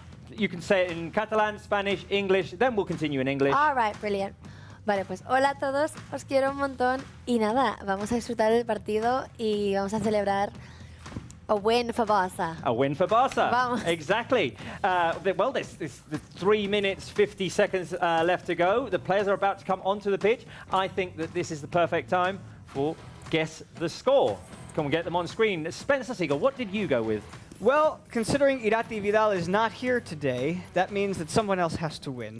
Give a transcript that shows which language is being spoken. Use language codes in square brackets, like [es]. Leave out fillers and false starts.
[en] You can say it in Catalan, Spanish, English, then we'll continue in English. All right, brilliant. [es] Vale, pues hola a todos, os quiero un montón y nada, vamos a disfrutar del partido y vamos a celebrar [en] a win for Barca. A win for Barca. [es] Vamos. [en] Exactly. Well, there's 3 minutes, 50 seconds left to go. The players are about to come onto the pitch. I think that this is the perfect time for Guess the Score. Can we get them on screen? Spencer Siegel, what did you go with? Well, considering Irati Vidal is not here today, that means that someone else has to win.